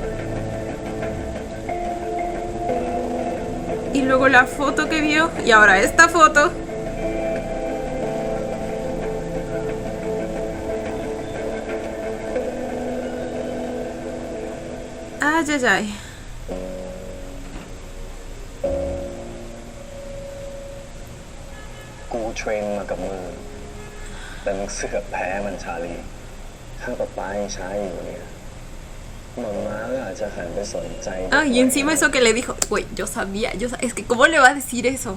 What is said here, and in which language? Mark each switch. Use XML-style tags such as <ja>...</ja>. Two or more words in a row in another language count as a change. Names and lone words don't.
<es>Y luego la foto que vio. Y ahora esta foto. Ay, ay, ay.</es> <th>กูเทรนมากับมือแต่มึงเสือกแพ้มันชาลีถ้าป๊าป๊ายังช้าอยู่เนี่ยหม่าม้าก็อาจจะหันไปสนใจ</th> <es>Ah, y encima eso que le dijo, güey, yo sabía, es que ¿cómo le va a decir eso?</es>